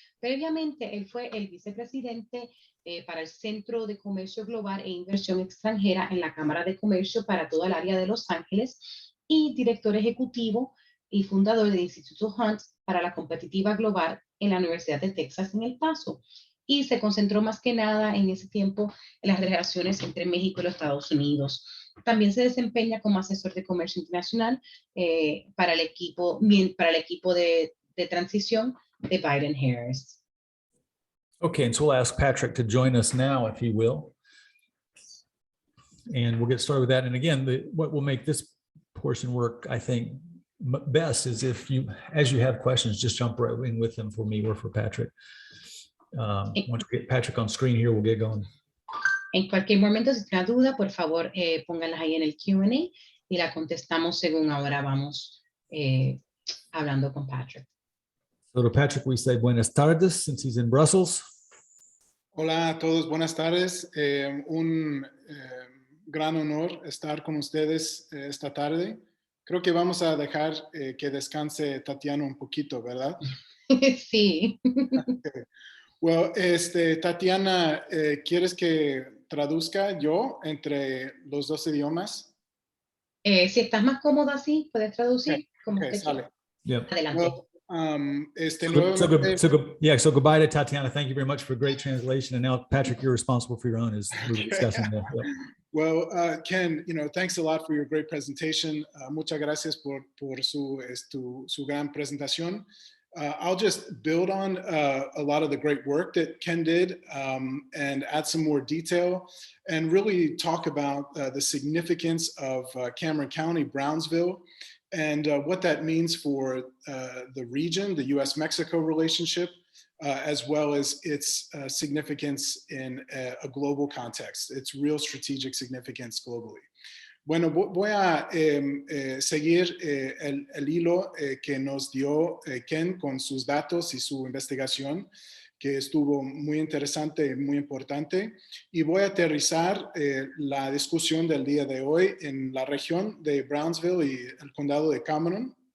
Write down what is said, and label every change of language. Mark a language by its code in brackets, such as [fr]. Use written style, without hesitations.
[es] Previamente, él fue el vicepresidente para el Centro de Comercio Global e Inversión Extranjera en la Cámara de Comercio para toda el área de Los Ángeles y director ejecutivo y fundador del Instituto Hunt para la Competitiva Global en la Universidad de Texas en El Paso. Y se concentró más que nada en ese tiempo en las relaciones entre México y los Estados Unidos. También se desempeña como asesor de comercio internacional para el equipo de transición de Biden-Harris. [en] Okay, and so we'll ask Patrick to join us now, if he will. And we'll get started with that. And again, what will make this portion work, I think, best is if you, as you have questions, just jump right in with them for me or for Patrick. Once we get Patrick on screen here, we'll get going. [es] En cualquier momento, si tiene duda, por favor, pónganlas ahí en el Q&A y la contestamos según ahora vamos hablando con Patrick. [en] So to Patrick, we say [es] buenas tardes, [en] since he's in Brussels. [es] Hola a todos, buenas tardes. Un gran honor estar con ustedes esta tarde. Creo que vamos a dejar que descanse Tatiana un poquito, ¿verdad? Sí. Okay. Well, Tatiana, ¿quieres que traduzca yo entre los dos idiomas? Si estás más cómoda así, puedes traducir como Okay, usted quiera. Yep. Adelante. Well, [en] So goodbye to Tatiana. Thank you very much for great translation. And now, Patrick, you're responsible for your own, as we were discussing. Yep. Well, Ken, thanks a lot for your great presentation. [es] Muchas gracias por su gran presentación. [en] I'll just build on a lot of the great work that Ken did and add some more detail and really talk about the significance of Cameron County, Brownsville, and what that means for the region, the US-Mexico relationship, as well as its significance in a global context, its real strategic significance globally. [es] Bueno, voy a seguir el hilo que nos dio Ken con sus datos y su investigación, que estuvo muy interesante y muy importante. Y voy a aterrizar la discusión del día de hoy en la región de Brownsville y el condado de Cameron.